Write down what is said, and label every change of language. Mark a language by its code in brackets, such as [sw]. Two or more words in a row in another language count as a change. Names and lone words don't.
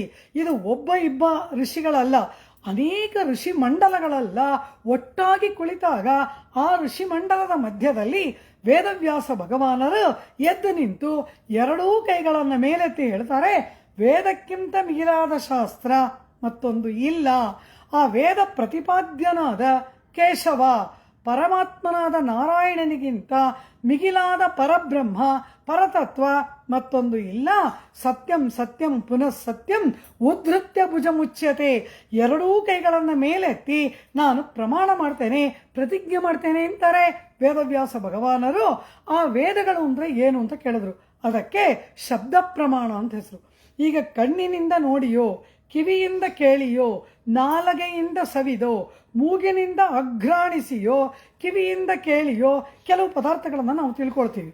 [kn] ಇದು ಒಬ್ಬ ಇಬ್ಬ ಋಷಿಗಳಲ್ಲ, ಅನೇಕ ಋಷಿ ಮಂಡಲಗಳೆಲ್ಲ ಒಟ್ಟಾಗಿ ಕುಳಿತಾಗ ಆ ಋಷಿ ಮಂಡಲದ ಮಧ್ಯದಲ್ಲಿ ವೇದವ್ಯಾಸ ಭಗವಾನರು ಎದ್ದು ನಿಂತು ಎರಡೂ ಕೈಗಳನ್ನು ಮೇಲೆತ್ತಿ ಹೇಳ್ತಾರೆ, ವೇದಕ್ಕಿಂತ ಮಿಗಿಲಾದ ಶಾಸ್ತ್ರ ಮತ್ತೊಂದು ಇಲ್ಲ. ಆ ವೇದ ಪ್ರತಿಪಾದ್ಯನಾದ ಕೇಶವ ಪರಮಾತ್ಮನಾದ ನಾರಾಯಣನಿಗಿಂತ ಮಿಗಿಲಾದ ಪರಬ್ರಹ್ಮ ಪರತತ್ವ ಮತ್ತೊಂದು ಇಲ್ಲ. [sa] ಸತ್ಯಂ ಸತ್ಯಂ ಪುನಃ ಸತ್ಯಂ ಉದ್ಧತ್ಯ ಭುಜಮುಚ್ಯತೆ. [kn] ಎರಡೂ ಕೈಗಳನ್ನು ಮೇಲೆತ್ತಿ ನಾನು ಪ್ರಮಾಣ ಮಾಡ್ತೇನೆ, ಪ್ರತಿಜ್ಞೆ ಮಾಡ್ತೇನೆ ಅಂತಾರೆ ವೇದವ್ಯಾಸ ಭಗವಾನರು. ಆ ವೇದಗಳು ಅಂದರೆ ಏನು ಅಂತ ಕೇಳಿದ್ರು. ಅದಕ್ಕೆ ಶಬ್ದ ಪ್ರಮಾಣ ಅಂತ ಹೆಸರು. ಈಗ ಕಣ್ಣಿನಿಂದ ನೋಡಿಯೋ, ಕಿವಿಯಿಂದ ಕೇಳಿಯೋ, ನಾಲಗೆಯಿಂದ ಸವಿದೋ, ಮೂಗಿನಿಂದ ಅಘ್ರಾಣಿಸಿಯೋ, ಕಿವಿಯಿಂದ ಕೇಳಿಯೋ ಕೆಲವು ಪದಾರ್ಥಗಳನ್ನು ನಾವು ತಿಳ್ಕೊಳ್ತೀವಿ.